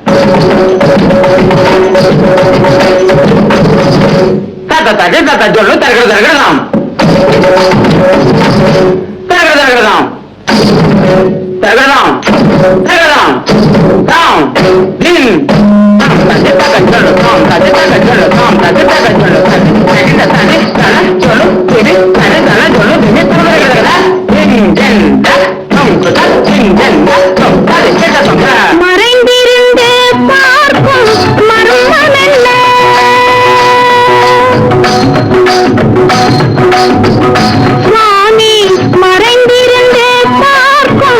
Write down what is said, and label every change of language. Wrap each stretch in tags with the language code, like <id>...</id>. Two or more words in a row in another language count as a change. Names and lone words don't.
<ta>Tata tati, tata jollu, tagadam. Tagadam. Tagadam. Tagadam. Down. Din. Tati taca jollu, tom, tati taca jollu, tom, tati taca jollu, tati. Takata tati, tana jollu, timi, tana tana jollu, timi, tagadam. மறைந்திருந்து பார்க்கும் மர்மமெல்ல சுவாமி, மறைந்திருந்து பார்க்கும்</ta>